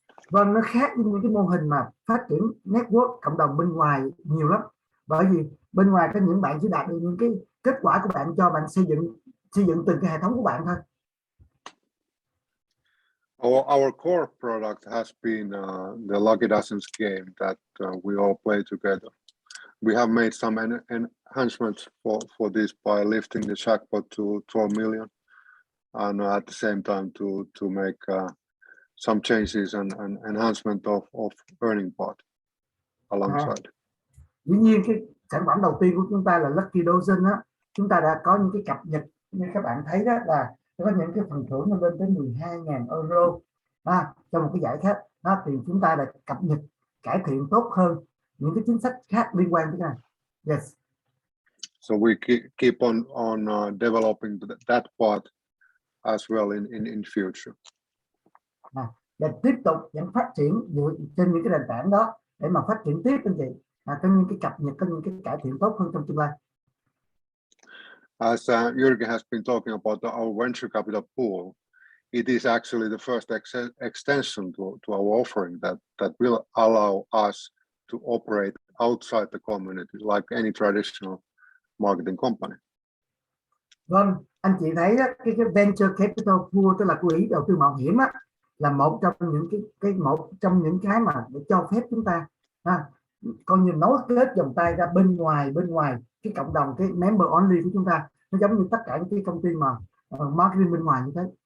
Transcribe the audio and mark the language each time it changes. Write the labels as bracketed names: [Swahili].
[Vietnamese] Vâng, nó khác với những cái mô hình mà phát triển network cộng đồng bên ngoài nhiều lắm. Bởi vì bên ngoài có những bạn chỉ đạt được những cái kết quả của bạn cho bạn xây dựng từng cái hệ thống của bạn thôi. [English] Our core product has been the LuckyDozens game that we all play together. We have made some enhancements for this by lifting the jackpot to 12 million, and at the same time to make some changes and enhancement of earning part alongside. [Vietnamese] Dĩ nhiên cái sản phẩm đầu tiên của chúng ta là LuckyDozens á, chúng ta đã có những cái cập nhật như các bạn thấy đó, là có những cái phần thưởng lên tới 12.000 euro cho một cái giải khác đó, thì chúng ta đã cập nhật cải thiện tốt hơn những cái chính sách khác liên quan tới cái này. [English] Yes. So we keep on developing that part as well in future. [Vietnamese] Và tiếp tục vẫn phát triển dựa trên những cái nền tảng đó để mà phát triển tiếp anh chị, có những cái cập nhật, có những cái cải thiện tốt hơn trong tương lai. [English] As Jürgen has been talking about our venture capital pool, it is actually the first extension to our offering that will allow us to operate outside the community like any traditional marketing company. [Vietnamese] Vâng, anh chị thấy đó, cái venture capital pool, tức là quỹ đầu tư mạo hiểm á, là một trong những cái mà để cho phép chúng ta coi như nối kết vòng tay ra bên ngoài cái cộng đồng, cái [English] member only [Vietnamese] của chúng ta. Nó giống như tất cả những cái công ty mà marketing bên ngoài như thế.